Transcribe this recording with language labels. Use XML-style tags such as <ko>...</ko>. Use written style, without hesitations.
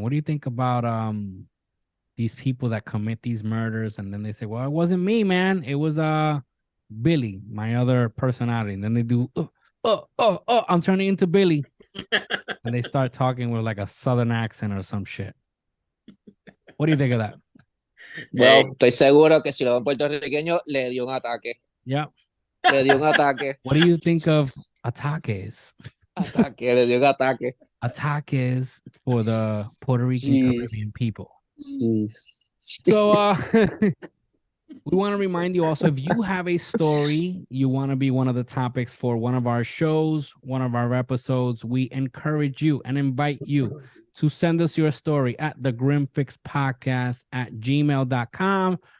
<en>What do you think about these people that commit these murders and then they say, well, it wasn't me, man. It was Billy, my other personality. And then they do, I'm turning into Billy. And they start talking with like a southern accent or some shit. What do you think of that?</en> <es>Well, estoy seguro que si lo ven puertorriqueño, le dio un ataque.</es> <en>Yep.</en> <es>Le dio un ataque.</es> <en>What do you think of ataques?</en> <es>Ataque, le dio un ataque.</es> <en>Ataques for the Puerto Rican Jeez. Caribbean people. Jeez. So we want to remind you also, if you have a story, you want to be one of the topics for one of our shows, one of our episodes, we encourage you and invite you to send us your story at thegrimfixpodcast@gmail.com.</en>